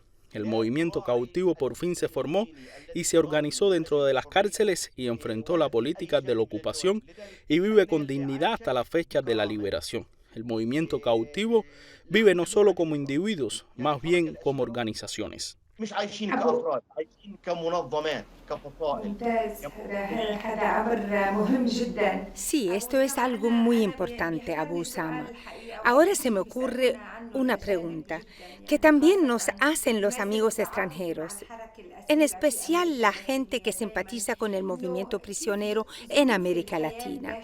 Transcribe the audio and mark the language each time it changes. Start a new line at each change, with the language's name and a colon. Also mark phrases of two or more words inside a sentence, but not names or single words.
Spanish: El movimiento cautivo por fin se formó y se organizó dentro de las cárceles y enfrentó la política de la ocupación y vive con dignidad hasta la fecha de la liberación. El movimiento cautivo vive no solo como individuos, más bien como organizaciones.
Arabic: مش عايشين كأفراد، عايشين كمنظمات، كفصائل. ممتاز. هذا أمر مهم جدا.
Spanish: Sí, esto es algo muy importante, Abu Usama. Ahora se me ocurre una pregunta que también nos hacen los amigos extranjeros, en especial la gente que simpatiza con el movimiento prisionero en América Latina.